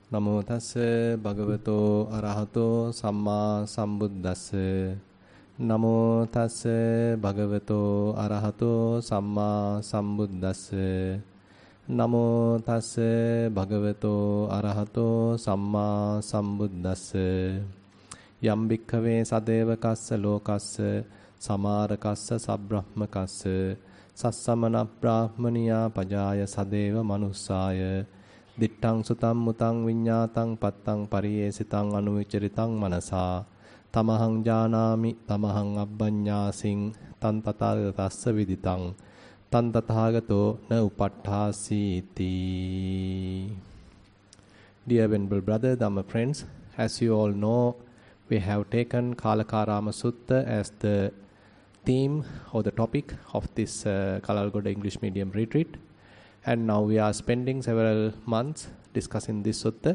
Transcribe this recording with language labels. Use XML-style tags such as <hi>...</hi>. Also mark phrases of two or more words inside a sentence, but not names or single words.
<pi>Namo tassa bhagavato arahato samma sambuddhassa. Namo tassa bhagavato arahato samma sambuddhassa. Namo tassa bhagavato arahato samma sambuddhassa. Yam bhikkhave sadevakassa lokassa samarakassa sabbrahmakassa sassamana brahmaniya pajaya sadeva manussaya dittang sutam mutang viññātaṃ pattaṃ pariyesitaṃ anuvicharitang manasa tamahang janami tamahang abbaññāsiṃ tan tathāgatassa viditaṃ tan tathāgato na upatthāsīti.</pi> <en>Dear Venerable Brother, Dhamma friends, as you all know, we have taken Kalakarama Sutta as the theme or the topic of this Kalalgoda English medium retreat. And now we are spending several months discussing this sutta.</en>